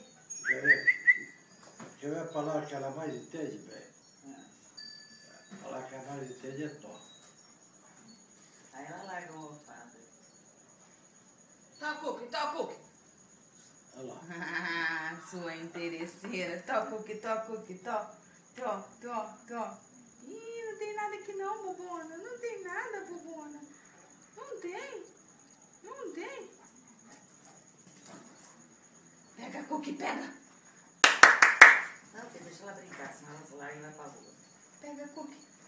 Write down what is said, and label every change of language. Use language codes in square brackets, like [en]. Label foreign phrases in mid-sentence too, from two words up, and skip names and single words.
[pt] Quer ver a palavra que ela mais entende, velho? A palavra que ela mais entende é tó. Aí ela larga uma almofada. Tá, Cookie, tá, Cookie. Olha lá. Ah, sua interesseira. Tó, Cookie, tó, Cookie, tó. Tó, tó, tó. Ih, não tem nada aqui não, bobona. Não tem nada, bobona. Não tem. Não tem. Pega, Cookie, pega. Não, filho, deixa ela brincar, senão ela se larga e vai pra rua. Pega, Cookie.